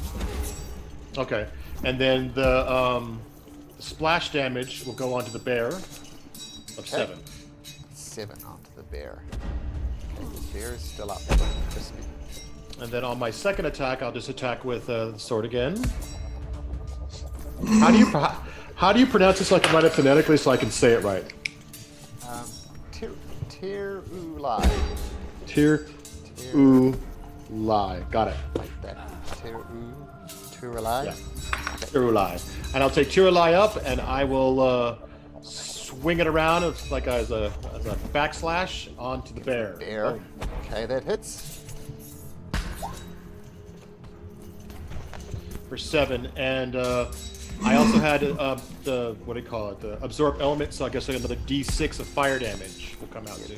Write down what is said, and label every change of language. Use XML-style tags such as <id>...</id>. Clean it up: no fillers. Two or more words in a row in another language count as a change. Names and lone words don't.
<en>Okay, and then the splash damage will go onto the bear of 7. 7 onto the bear. Okay, the bear is still up. Just me. And then on my second attack, I'll just attack with the sword again. How do you pronounce this so I can write it phonetically so I can say it right? Tir-u-lai. Tir-u-lai. Got it. Like that. Tir-u-lai? Yeah. Tir-u-lai. And I'll take Tir-u-lai up, and I will swing it around as a backslash onto the bear. Bear. Okay, that hits. For 7, and I also had the absorb element, so I guess another D6 of fire damage will come out too.</en>